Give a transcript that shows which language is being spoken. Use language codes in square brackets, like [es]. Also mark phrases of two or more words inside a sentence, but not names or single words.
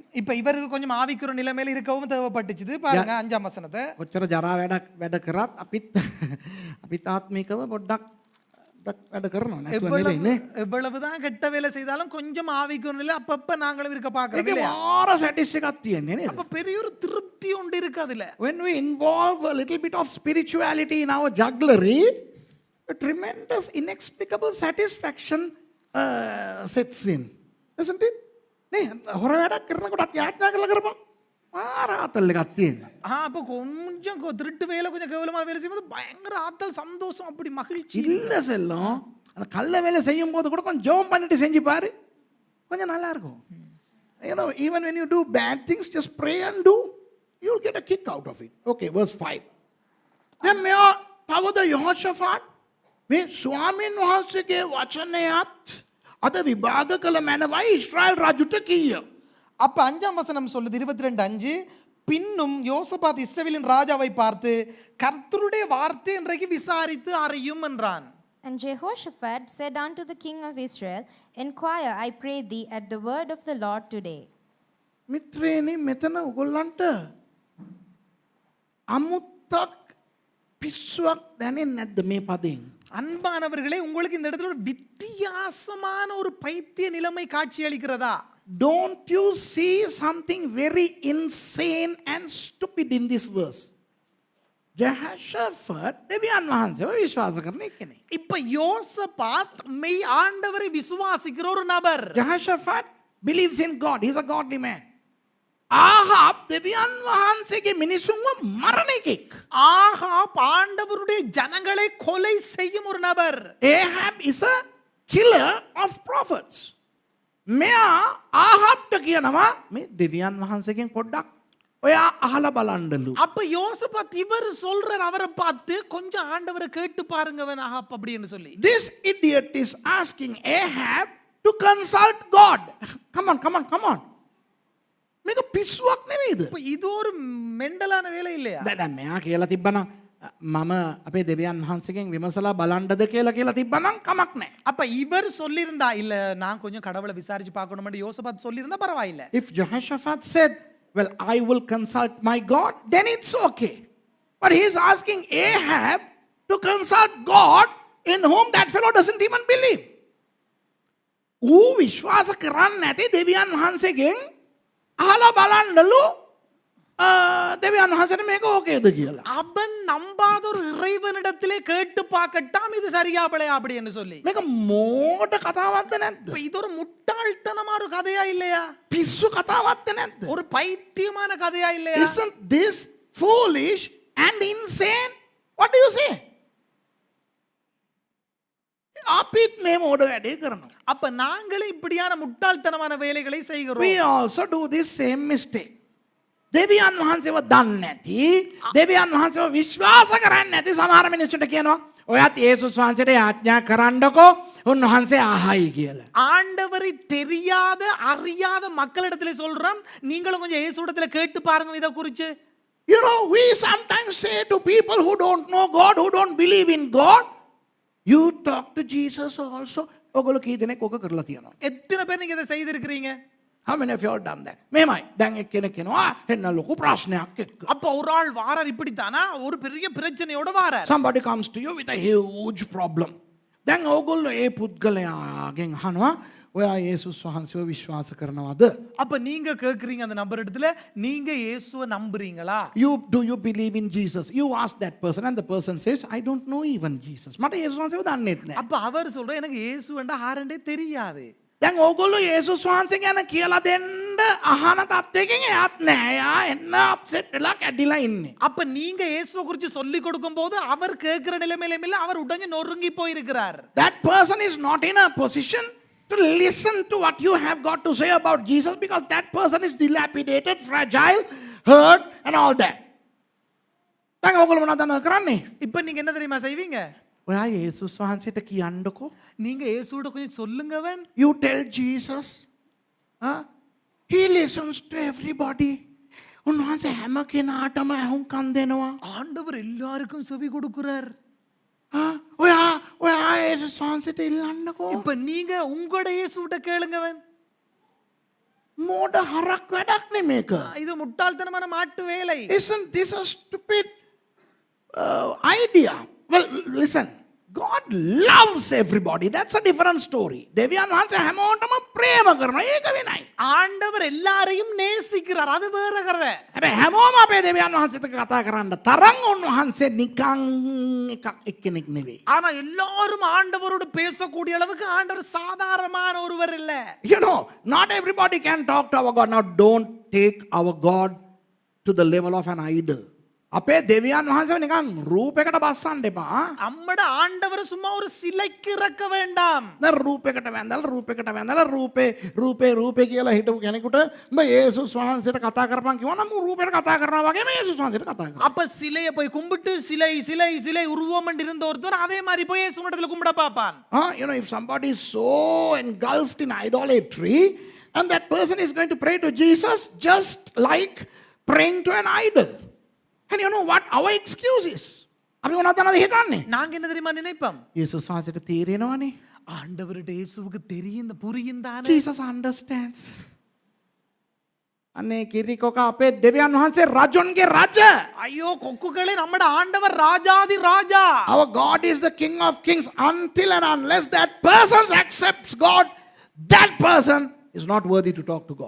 [ta] இப்ப இவருக்கு கொஞ்சம் ஆவிக்குற நிலைமையில இருக்கவும் தேவைப்பட்டுச்சு. பாருங்க 5ஆம் வசனத்தை. [si] කොච්චර ජරා වැඩ කරත් අපිත් ආත්මිකව පොඩ්ඩක් වැඩ කරනවා නැතුව නෙවෙයි නේ. [ta] எவ்வளவுதான் கெட்ட வேலை செய்தாலும் கொஞ்சம் ஆவிக்கும் இல்லை அப்பப்ப நாங்களும் இருக்க பார்க்கிறோம் [si] ඒකේ [ta] இல்லையா? [si] මාර සැටිස් එකක් තියෙන්නේ නේද? [ta] அப்ப பெரிய ஒரு திருப்தி உண்டு இருக்கு அதுல. [en] When we involve a little bit of spirituality in our jugglery, a tremendous inexplicable satisfaction sets in. Isn't it? [si] නේ හොර වැඩක් කරනකොටත් යාඥා කරලා කරපන්. මාර ආතල් එකක් තියෙනවා. [ta] அப்ப கொஞ்சம் திருட்டு வேலை கொஞ்சம் கேவலமான வேலை செய்யும்போது பயங்கர ஆத்தல் சந்தோஷம் அப்படி மகிழ்ச்சி. இல்ல செல்லம். அந்த கள்ள வேலை செய்யும் போது கூட கொஞ்சம் ஜெபம் பண்ணிட்டு செஞ்சு பாரு. கொஞ்சம் நல்லா இருக்கும். [en] You know, even when you do bad things, just pray and do. You'll get a kick out of it. Okay, verse 5. [si] Then මෙයා තවද යහෝෂාෆාට් මේ ස්වාමීන් වහන්සේගේ වචනයත් අද විභාග කළ මැනවයි ඊශ්‍රායල් රජුට කීය. [ta] அப்ப 5ஆம் வசனம் சொல்லுது 22:5 பின்னும் யோசபாத் இஸ்ரவேலின் ராஜாவை பார்த்து கர்த்தருடைய வார்த்தை இன்றைக்கு விசாரித்து அறியும் என்றான். [en] And Jehoshaphat said unto the king of Israel, Inquire, I pray thee, at the word of the Lord today. [si] මිත්‍රේනි මෙතන ඔයගොල්ලන්ට අමුත්තක් පිස්සුවක් දැනෙන්නේ නැද්ද මේ පදයෙන්? [ta] அன்பானவர்களே உங்களுக்கு இந்த இடத்துல ஒரு வித்தியாசமான ஒரு பைத்திய நிலைமை காட்சி அளிக்கிறதா? [en] Don't you see something very insane and stupid in this verse? [si] Jehoshaphat දෙවියන් වහන්සේව විශ්වාස කරන කෙනෙක්. [ta] இப்ப யோசபாத் மெய் ஆண்டவரை விசுவாசிக்கிற ஒரு நபர். [en] Jehoshaphat believes in God. He's a godly man. [si] ආහාබ් දෙවියන් වහන්සේගේ මිනිසුන්ව මරණ එකෙක්. [ta] ஆகாப் ஆண்டவருடைய ஜனங்களை கொலை செய்யும் ஒரு நபர். [en] Ahab is a killer of prophets. [si] මෙයා ආහාබ්ට කියනවා මේ දෙවියන් වහන්සේගෙන් පොඩ්ඩක් ඔයා අහලා බලන්නලු. [ta] அப்ப யோசபாத் இவர் சொல்றார் அவரை பார்த்து கொஞ்சம் ஆண்டவரை கேட்டு பாருங்கவன் ஆகாப் அப்படின்னு சொல்லி. [en] This idiot is asking Ahab to consult God. Come on. [si] මේක පිස්සුවක් නෙවෙයිද? [ta] இப்ப இது ஒரு மெண்டலான வேலை இல்லையா? [si] දැන් මෙයා කියලා තිබ්බනම් මම අපේ දෙවියන් වහන්සේගෙන් විමසලා බලන්නද කියලා තිබ්බනම් කමක් නැහැ. [ta] அப்ப இவர் சொல்லியிருந்தா இல்ல நான் கொஞ்சம் கடவுளை விசாரிச்சு பார்க்கணும்னு யோசபாத் சொல்லியிருந்தா பரவாயில்லை. [en] If Jehoshaphat said, well, I will consult my God, then it's okay. But he is asking Ahab to consult God in whom that fellow doesn't even believe. [si] ඌ විශ්වාස කරන්නේ නැති දෙවියන් වහන්සේගෙන් අහලා බලන්නලු දෙවියන් වහන්සේට මේක ඕකේද කියලා. [ta] அவன் நம்பாத ஒரு இறைவனிடத்திலே கேட்டு பார்க்கட்டாம் இது சரியா பிழையா அப்படின்னு சொல்லி. [si] මේක මෝඩ කතාවක්ද නැද්ද? [ta] இப்ப இது ஒரு முட்டாள்தனமான ஒரு கதையா இல்லையா? [si] පිස්සු කතාවක්ද නැද්ද? [ta] ஒரு பைத்தியமான கதையா இல்லையா? [en] Isn't this foolish and insane? What do you say? [si] අපිත් මේ මෝඩ වැඩේ කරනවා. [ta] அப்ப நாங்களே இப்படியான முட்டாள்தனமான வேலைகளை செய்கிறோம். [en] We also do this same mistake. [si] දෙවියන් වහන්සේව දන්නේ නැති, දෙවියන් වහන්සේව විශ්වාස කරන්නේ නැති සමහර මිනිස්සුන්ට කියනවා ඔයත් යේසුස් වහන්සේට යාඥා කරන්නකෝ උන්වහන්සේ ආහයි කියලා. [ta] ஆண்டவரை தெரியாத அறியாத மக்களிடத்திலே சொல்றோம் நீங்களும் கொஞ்சம் இயேசுவிடத்துல கேட்டு பாருங்க இத குறித்து. [en] You know, we sometimes say to people who don't know God, who don't believe in God, you talk to Jesus also. [si] ඔගොල්ලෝ කී දෙනෙක් ඔක කරලා තියෙනවා? [ta] எத்தனை பேர் நீங்க இதை செய்திருக்கிறீங்க? [en] How many of you have done that? [si] මෙහෙමයි. දැන් එක්කෙනෙක් කියනවා එන්න ලොකු ප්‍රශ්නයක් එක්ක. [ta] அப்ப ஒரு ஆள் வாரார் இப்படித்தானா ஒரு பெரிய பிரச்சனையோட வாரார். [en] Somebody comes to you with a huge problem. [si] දැන් ඕගොල්ලෝ ඒ පුද්ගලයාගෙන් අහනවා ඔයා යේසුස් වහන්සේව විශ්වාස කරනවද? [ta] அப்ப நீங்க கேக்குறீங்க அந்த நபர் இடத்துல நீங்க இயேசுவை நம்புறீங்களா? [en] Do you believe in Jesus? You ask that person and the person says I don't know even Jesus. [si] මට යේසුස් වහන්සේව දන්නේත් නැහැ. [ta] அப்ப அவர் சொல்ற எனக்கு இயேசுவண்டா ஆரண்டே தெரியாது. [si] දැන් ඕගොල්ලෝ යේසුස් වහන්සේ ගැන කියලා දෙන්න අහන තත්වයකින් එයාත් නැහැ. එයා එන්න අප්සෙට් වෙලා කැඩිලා ඉන්නේ. [ta] அப்ப நீங்க இயேசுவை குறித்து சொல்லி கொடுக்கும்போது அவர் கேக்குற நிலைமையில இல்ல அவர் உடனே நொறுங்கி போயிருக்கிறார். [en] That person is not in a position to listen to what you have got to say about Jesus because that person is dilapidated, fragile, hurt and all that. [si] දැන් ඕගොල්ලෝ මොනවද කරන්නේ? [ta] இப்ப நீங்க என்ன தெரியுமா செய்வீங்க? [si] ඔයා යේසුස් වහන්සේට කියන්නකෝ. [ta] நீங்க இயேசுவோட கொஞ்சம் சொல்லுங்கவன். [en] You tell Jesus. He listens to everybody. [si] උන්වහන්සේ හැම කෙනාටම අහුම්කම් දෙනවා. [ta] ஆண்டவர் எல்லாருக்கும் செவி கொடுக்கிறார். [si] ඔයා යේසුස් වහන්සේට ඉල්ලන්නකෝ. [ta] இப்ப நீங்க உங்களோட இயேசுவிட்ட கேளுங்கவன். [si] මෝඩ හරක් වැඩක් නේ මේක. [ta] இது முட்டாள்தனமான மாட்டு வேலை. [en] Isn't this a stupid idea? Well, listen. God loves everybody. That's a different story. [si] දෙවියන් වහන්සේ හැමෝටම ප්‍රේම කරනවා. ඒක වෙනයි. [ta] ஆண்டவர் எல்லாரையும் நேசிக்கிறார், அது வேற கதை. [si] හැබැයි හැමෝම අපේ දෙවියන් වහන්සේට කතා කරන්න තරම් උන්වහන්සේ නිකන් එක්කෙනෙක් නෙවෙයි. [ta] ஆனா எல்லாரும் ஆண்டவரோடு பேசக்கூடிய அளவுக்கு ஆண்டவர் சாதாரணமான ஒருவர் இல்ல. [en] You know, not everybody can talk to our God. Now don't take our God to the level of an idol. [si] අපේ දෙවියන් වහන්සේ නිකන් රූපයකට බස්සන්න එපා. [ta] நம்மட ஆண்டவர் சும்மா ஒரு சிலைக்கு இறக்க வேண்டாம். [si] දැන් රූපයකට වැඳලා රූපේ කියලා හිටපු කෙනෙකුට උඹ යේසුස් වහන්සේට කතා කරපන් කිව්වනම් මම රූපයට කතා කරනවා වගේම යේසුස් වහන්සේට කතා කරනවා. [ta] அப்ப சிலையை போய் கும்பிட்டு சிலை உருவம் இருந்த ஒருத்தர் அதே மாதிரி போய் இயேசு இடத்துல கும்பிட பாப்பான். [en] You know, if somebody is so engulfed in idolatry and that person is going to pray to Jesus just like praying to an idol. And you know what our excuse is? [si] අපි මොනවද හිතන්නේ? [ta] நாங்க என்ன தெரியுமா நினைப்போம்? [si] යේසුස් වහන්සේට තේරෙනවනේ. [ta] ஆண்டவருடைய இயேசுவுக்கு தெரியும் புரியும் தானே. [en] Jesus understands. [si] අනේ කිරිකොක අපේ දෙවියන් වහන්සේ රජොන්ගේ රජ. [ta] ஐயோ கொக்குகளே, நம்மட ஆண்டவர் ராஜாதி ராஜா. [en] Our God is the King of Kings. Until and unless that person accepts God, that person is not worthy to talk to God.